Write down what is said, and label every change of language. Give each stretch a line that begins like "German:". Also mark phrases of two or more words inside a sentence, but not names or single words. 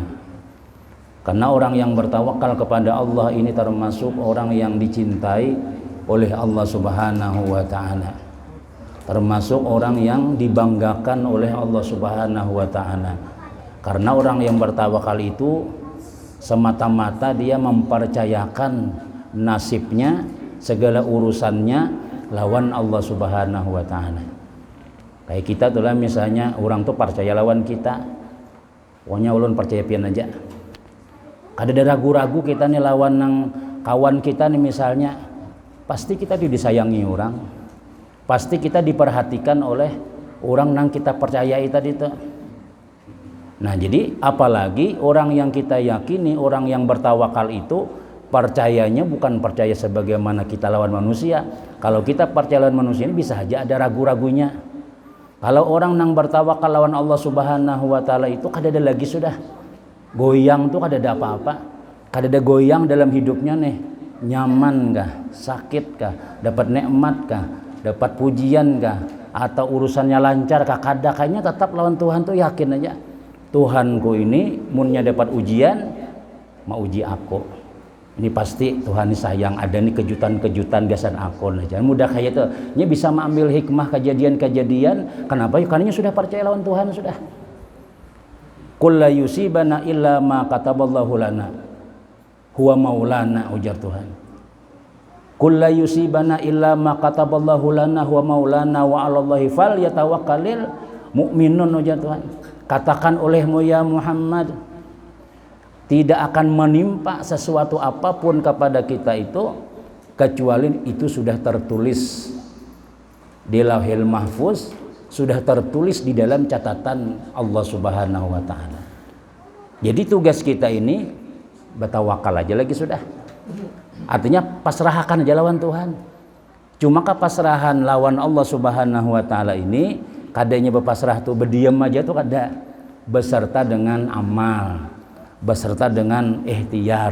Indonesian: Karena orang yang bertawakal kepada Allah ini termasuk orang yang dicintai oleh Allah
Arabic: سبحانه وتعالى,
Indonesian: termasuk orang yang dibanggakan oleh Allah
Arabic: سبحانه وتعالى.
Indonesian: Karena orang yang bertawakal itu semata-mata dia mempercayakan nasibnya, segala urusannya lawan Allah
Arabic: سبحانه وتعالى.
Banjar: Kayak kita tuh lah, misalnya orang tuh percaya lawan kita, pokoknya ulun percaya pian aja. Kada ada ragu-ragu kita nih lawan nang kawan kita nih misalnya, pasti kita disayangi orang, pasti kita diperhatikan oleh orang nang kita percayai tadi tuh.
Indonesian: Nah jadi apalagi orang yang kita yakini, orang yang bertawakal itu percayanya bukan percaya sebagaimana kita lawan manusia. Kalau kita percaya lawan manusia ini bisa aja ada ragu-ragunya.
Banjar: Kalau orang nang bertawakal lawan Allah
Arabic: سبحانه وتعالى
Banjar: itu kada ada lagi sudah goyang tuh, kada ada apa-apa, kada ada goyang dalam hidupnya nih. Nyaman kah, sakit kah, dapat nikmat kah, dapat pujian kah, atau urusannya lancar kakada, kayaknya tetap lawan Tuhan tuh yakin aja. Tuhanku ini munnya dapat ujian mau uji aku. Ini pasti Tuhan ini sayang, ada nih kejutan-kejutan gasan aku.
Indonesian: Nah, jangan mudah kayak itu. Ini bisa mengambil hikmah kejadian-kejadian. Kenapa? Karena sudah percaya lawan Tuhan sudah.
Arabic: قل لن يصيبنا إلا ما كتب الله لنا هو مولانا,
Banjar: ujar Tuhan.
Arabic: قل لن يصيبنا إلا ما كتب الله لنا هو مولانا وعلى الله فليتوكل المؤمنون,
Banjar: ujar Tuhan.
Indonesian: Katakan olehmu ya Muhammad, tidak akan menimpa sesuatu apapun kepada kita itu kecuali itu sudah tertulis di Lauhil Mahfuz, sudah tertulis di dalam catatan Allah
Arabic: سبحانه وتعالى.
Indonesian: Jadi tugas kita ini bertawakal aja lagi sudah.
Banjar: Artinya pasrahkan aja lawan Tuhan. Cuma pasrahan lawan Allah
Arabic: سبحانه وتعالى
Banjar: ini kadanya berpasrah tuh berdiam aja tuh kada, beserta dengan amal, beserta dengan ikhtiar.